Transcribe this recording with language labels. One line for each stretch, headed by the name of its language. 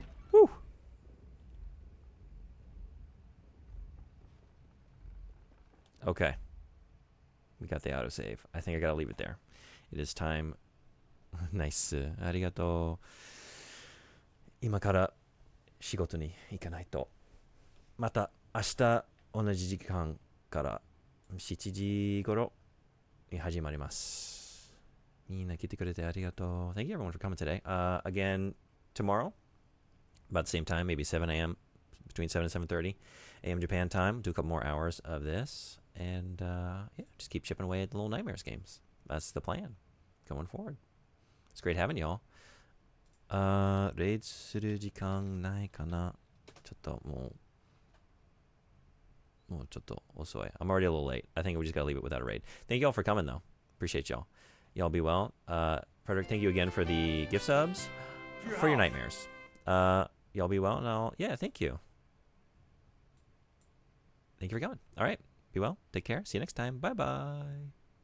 English: Whew. Okay. We got the autosave. I think I gotta leave it there. It is time. Nice.
Japanese: ありがとう。今から仕事に行かないと。また明日同じ時間から7時頃に始まります。みんな来てくれてありがとう。
English: Thank you everyone for coming today. Again, tomorrow, about the same time, maybe 7 a.m., between 7 and 7:30 a.m. Japan time. Do a couple more hours of this. And, yeah, just keep chipping away at the Little Nightmares games. That's the plan going forward. It's great having y'all.
Japanese: レイズする時間ないかな。ちょっともうちょっと遅い.
English: I'm already a little late. I think we just gotta leave it without a raid. Thank y'all for coming, though. Appreciate y'all. Y'all be well. Frederick, thank you again for the gift subs. For your nightmares. Y'all be well. And yeah, thank you. Thank you for coming. All right. Be well. Take care. See you next time. Bye-bye.